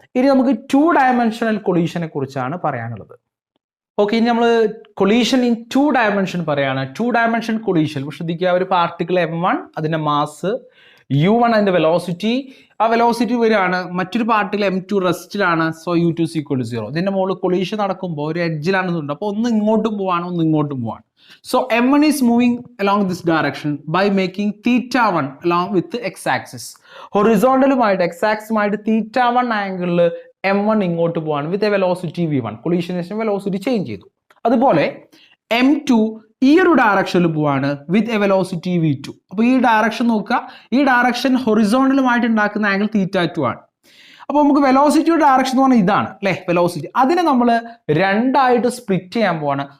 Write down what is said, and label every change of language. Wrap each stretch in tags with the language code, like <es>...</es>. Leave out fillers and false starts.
<ml>ഇനി നമുക്ക് 2 ഡയമെൻഷണൽ കൊളീഷനെ കുറിച്ചാണ് പറയാനുള്ളത്. ഓക്കെ, ഇനി നമ്മൾ കൊളീഷൻ ഇൻ 2 ഡയമെൻഷൻ പറയാണ്. 2 ഡയമെൻഷൻ കൊളീഷൻ ശ്രദ്ധിക്കുക. ഒരു പാർട്ടിക്കിൾ M1, അതിന്റെ മാസ് u1 അതിന്റെ വെലോസിറ്റി, ആ വെലോസിറ്റി വരികയാണ് മറ്റൊരു പാർട്ടിൽ m2 റെസ്റ്റിലാണ്, so</ml> <en>u2 is equal to 0.</en> <ml>ഇതിന്റെ മുകളിൽ കൊളീഷൻ നടക്കുമ്പോൾ ഒരു എഡ്ജിലാണ് ഇതുണ്ട്, അപ്പോൾ ഒന്ന് ഇങ്ങോട്ടും പോവാണ് ഒന്ന് ഇങ്ങോട്ടും പോവാണ്.</ml> <en>So m1 is moving along this direction by making θ1 along with the x-axis.</en> <ml>ഹൊറിസോണ്ടലുമായിട്ട് x-axisമായിട്ട് θ1 ആംഗിളിൽ m1 ഇങ്ങോട്ട് പോവാണ്</ml> <en>with a velocity v1.</en> <ml>കൊളീഷനേഷൻ velocity change ചെയ്തു. അതുപോലെ m2 ഈ ഒരു ഡയറക്ഷനിൽ പോവാണ്</ml> <en>With a velocity v2.</en> <ml>അപ്പോൾ ഈ ഡയറക്ഷൻ നോക്കുക, ഈ ഡയറക്ഷൻ ഹൊറിസോണ്ടലുമായിട്ട് ഉണ്ടാക്കുന്ന ആംഗിൾ θ2 ആണ്. അപ്പോൾ നമുക്ക് വെലോസിറ്റിയുടെ ഡയറക്ഷൻ എന്ന് പറഞ്ഞാൽ ഇതാണ് അല്ലേ, വെലോസിറ്റി. അതിനെ നമ്മൾ രണ്ടായിട്ട് സ്പ്ലിറ്റ് ചെയ്യാൻ പോവാണ്.</ml>